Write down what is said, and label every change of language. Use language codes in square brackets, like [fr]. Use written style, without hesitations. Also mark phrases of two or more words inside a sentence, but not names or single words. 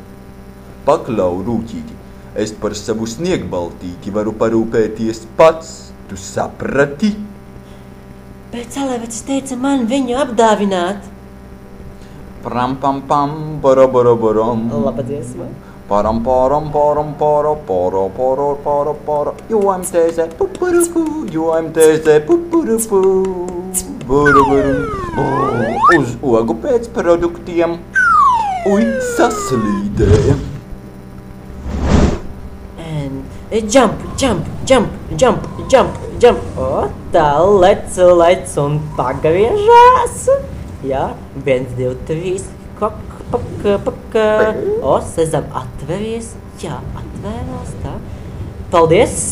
[lv] Paklau, Rūkīti, es par savu Sniegbaltīti varu parūpēties pats, tu saprati? Bet Salēvecis teica man viņu apdāvināt. Pram pam pam, bara bara baram. Laba dziesma. Param param param para para para para para. Joim tēzē pupurupu, joim tēzē pupurupu. Buru buru. Uz ogu pēc produktiem. Ui, saslīdēja. [en] And jump, jump, jump, jump, jump, jump. [lv] O, tā lec un pagriežās. Jā, 1, 2, 3, kok, pak. O, sezam atveries. Jā, atvērās, tā. Paldies.